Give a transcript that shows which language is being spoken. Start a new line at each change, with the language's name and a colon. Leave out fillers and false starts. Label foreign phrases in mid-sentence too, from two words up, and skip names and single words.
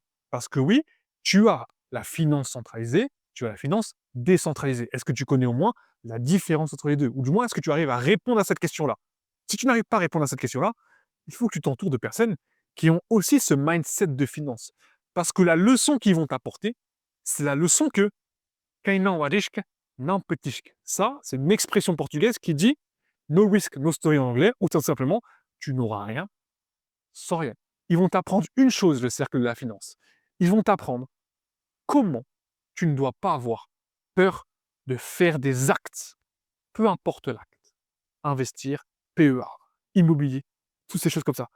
French: Parce que oui, tu as la finance centralisée, tu as la finance décentralisée. Est-ce que tu connais au moins la différence entre les deux? Ou du moins, est-ce que tu arrives à répondre à cette question-là? Si tu n'arrives pas à répondre à cette question-là, il faut que tu t'entoures de personnes qui ont aussi ce mindset de finance. Parce que la leçon qu'ils vont t'apporter, c'est la leçon que
Portuguese: quem não arrisca, não petisca.
French: Ça, c'est une expression portugaise qui dit
English: no risk, no story
French: en anglais, ou tout simplement, tu n'auras rien sans rien. Ils vont t'apprendre une chose, le cercle de la finance. Ils vont t'apprendre comment tu ne dois pas avoir peur de faire des actes, peu importe l'acte. Investir, PEA, immobilier, toutes ces choses comme ça.